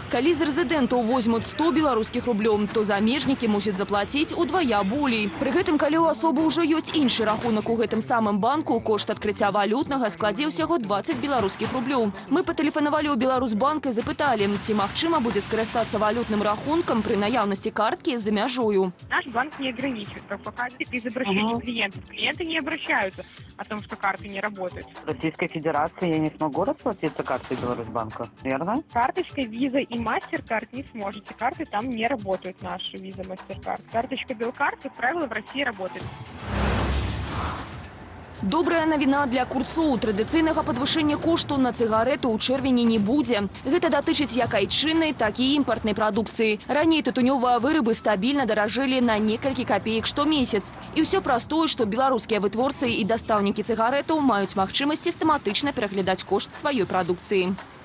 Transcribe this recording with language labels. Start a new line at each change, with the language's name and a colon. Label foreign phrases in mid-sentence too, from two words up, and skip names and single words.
Belarusian: Калі з рэзідэнтаў возьмуць 100 беларускіх рублёў, то замежнікі мусяць заплаціць удвая болей. Пры гэтым, калі ў асобы ўжо ёсць іншы рахунак у гэтым самым банку, кошт адкрыцця валютнага складзе ўсяго 20 беларускіх рублёў. Мы патэлефанавалі ў Беларусьбанк і запыталі, ці магчыма будзе скарыстацца валютным рахункам пры наяўнасці карткі за мяжою.
Russian: Наш банк не ограничивает пропаганды без обращения клиентов. Клиенты не обращаются о том, что карты не работают. В Российской Федерации я не смогу расплатиться картой Беларусьбанка, верно? Карточкой Visa и MasterCard не сможете. Карты там не работают, наши Visa, MasterCard. Карточка Белкарт, как правило, в России работает.
Belarusian: Добрая навіна для курцоў. Традыцыйнага падвышэння кошту на цыгарету ў чэрвені не будзе. Гэта датычыць як айчыннай, так і імпартнай прадукцыі. Раней тытунёвыя вырабы стабільна даражэлі на некалькі капеек штомесяц. І ўсё праз тое, што беларускія вытворцы і дастаўнікі цыгаретаў маюць магчымасць сістэматычна пераглядаць кошт сваёй прадукцыі.